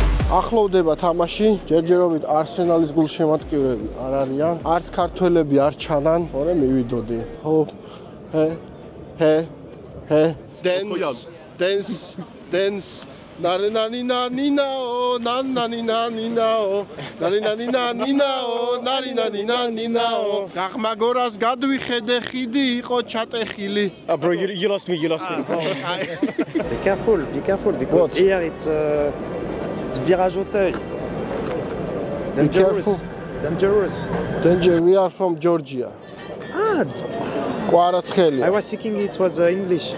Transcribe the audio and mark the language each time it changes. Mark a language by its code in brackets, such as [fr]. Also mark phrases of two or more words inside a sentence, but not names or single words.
[ka] ახლოვდება თამაში, ჯერჯერობით არსენალის გულშემატკივრები არ არიან. არც ქართველები არ ჩანან, ორი მივიდოდი. ჰო, ჰე, [en] dance. Narinaninaninao, nananinaninao, narinaninaninao, narinaninaninao. [ka] გაღმაგორას გადვიხედე ხიდი იყო ჩატეხილი. [en] Bro, you lost me. Be careful because here it's virage Auteuil. Dangerous. We are from Georgia. I was thinking it was English.